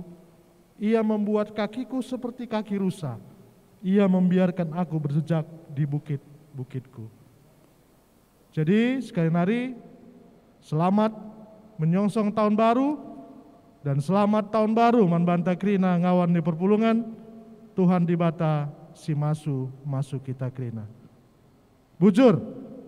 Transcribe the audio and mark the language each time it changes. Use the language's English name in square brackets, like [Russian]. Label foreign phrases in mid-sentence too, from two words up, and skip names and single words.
[Indonesian] Ia membuat kakiku seperti kaki rusa. Ia membiarkan aku berjejak di bukit-bukitku. Jadi sekali lagi, selamat menyongsong tahun baru, dan selamat tahun baru [Batak Karo] man banta krina ngawan [Indonesian] di perpulungan. [Batak Karo] Tuhan dibata si masuk kita krina. Bujur.